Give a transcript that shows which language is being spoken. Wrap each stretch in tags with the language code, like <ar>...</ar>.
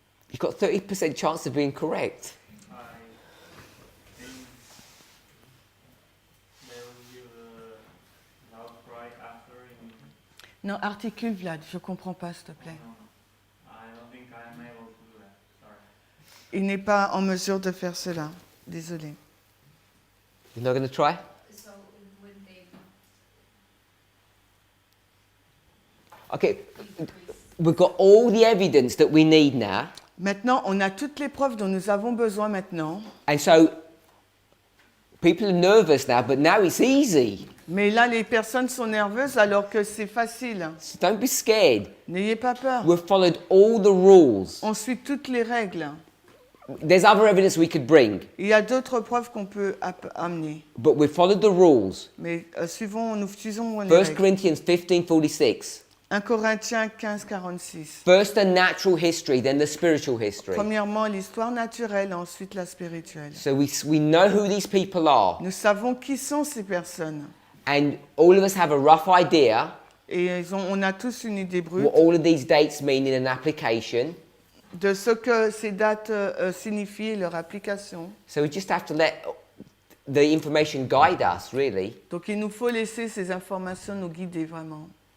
<en>You've got 30% chance of being correct. I think they will give a loud cry after in...</en> <fr>Non, articule Vlad, je comprends pas, s'il te plaît.</fr> <en>No, I don't think I'm able to do that. Sorry.</en> <fr>Il n'est pas en mesure de faire cela. Désolé.</fr> <en>You're not going to try? So would they Okay. We've got all the evidence that we need now.</en> <fr>Maintenant, on a toutes les preuves dont nous avons besoin maintenant.</fr> <en>And so, people are nervous now, but now it's easy.</en> <fr>Mais là, les personnes sont nerveuses alors que c'est facile.</fr> <en>So don't be scared.</en> <fr>N'ayez pas peur.</fr> <en>We've followed all the rules.</en> <fr>On suit toutes les règles.</fr> <en>There's other evidence we could bring.</en> <fr>Il y a d'autres preuves qu'on peut amener.</fr> <en>But we've followed the rules.</en> <fr>Mais nous suivons les</fr> <en>1</en> <fr>règles.</fr> <en>Corinthians 15:46.</en> <fr>1 Corinthiens 15, 46.</fr> <en>First the natural history, then the spiritual history.</en> <fr>Premièrement, l'histoire naturelle, ensuite la spirituelle.</fr> <en>So we know who these people are.</en> <fr>Nous savons qui sont ces personnes.</fr> <en>And all of us have a rough idea</en> <fr>Et on a tous une idée brute</fr> <en>what all of these dates mean in an application.</en> <fr>de ce que ces dates signifient et leur application.</fr> <en>So we just have to let the information guide us, really.</en> <fr>Donc il nous faut laisser ces informations nous guider vraiment.</fr>